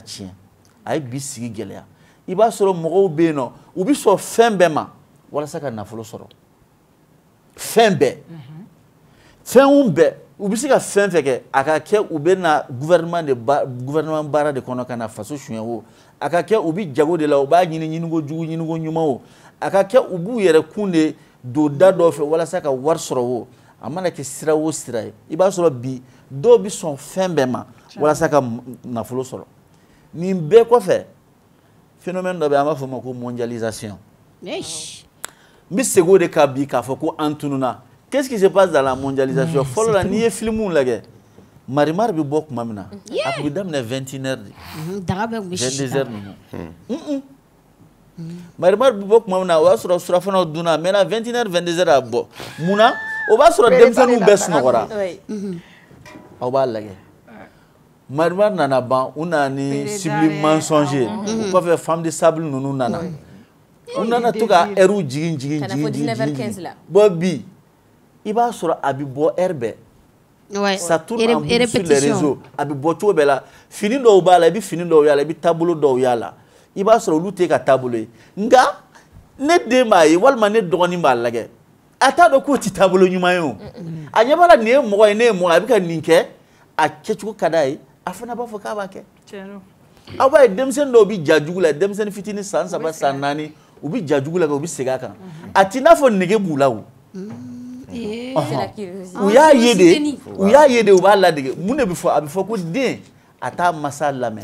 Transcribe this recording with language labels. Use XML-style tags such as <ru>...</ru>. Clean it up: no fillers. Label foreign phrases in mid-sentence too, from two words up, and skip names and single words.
<bm>tiɲɛ a ye bi sigi gɛlɛya i b'a sɔrɔ mɔgɔw bɛ yen nɔ u bɛ sɔn fɛn bɛɛ ma walasa ka nafolo sɔrɔ fɛn bɛɛ fɛnw bɛɛ u bɛ se ka fɛn fɛn kɛ a ka kɛ u bɛ na gouvernement baara de kɔnɔ ka na faso suɲɛ o a ka kɛ u bɛ jago de la u b'a ɲini ɲiniko jugu ɲiniko ɲuman o a ka kɛ u b'u yɛrɛ kun de don da dɔ fɛ walasa ka wari sɔrɔ o a mana kɛ sira o sira ye I b'a sɔrɔ bi dɔw bi sɔn fɛn bɛɛ ma walasa ka nafolo sɔrɔ nin bɛɛ kɔfɛ phénomène dɔ bɛ an b'a fɔ ma ko mondialisation n bɛ segin o de kan bi k'a fɔ ko an tununa</bm> <fr>qu'est-ce qui se passe dans la mondialisation</fr> <bm>fɔlɔ la n'i ye filimuw lajɛ marimari bɛ bɔ tuma min na a tun bɛ daminɛ 21h de daga bɛ kun bɛ sisi 22h ninnu marimari bɛ bɔ tuma min na o y'a sɔrɔ surafanaw dunna maintenant 21h 22h a bɔ munna o b'a sɔrɔ denmisɛnninw bɛɛ sunɔgɔra aw b'a lajɛ marimari nana ban u nana ni</bm> <fr>cible mensonger</fr> <bm>o kɔfɛ femme de sable ninnu nana u nana to ka heure jigin bon bi I b'a sɔrɔ a bɛ bɔ heure bɛɛ</bm> <fr>ça tourne en boucle sur les réseaux</fr> <bm>a bɛ bɔ cogo bɛɛ la fini dɔw b'a la I bɛ fini dɔw y'a la I bɛ taabolo dɔw y'a la I b'a sɔrɔ olu tɛ ka taabolo ye nka ne den b'a ye walima ne dɔgɔnin b'a lajɛ a t'a dɔn k'o tɛ taabolo ɲuman ye o a ɲɛ b'a la nin ye mɔgɔ ye ne ye mɔgɔ ye a bɛ ka nin kɛ a kɛcogo ka d'a ye a fana b'a fɔ k'a b'a kɛ aw b'a ye denmisɛnnin dɔw bɛ ja jugu la denmisɛnnin fitinin san 3 san 4 u bɛ ja jugu la u bɛ segin a kan a t'i n'a fɔ nege b'u la o u y'a ye de u b'a ladege mun de bɛ fɔ a bɛ fɔ ko den a t'a masa lamɛn</bm>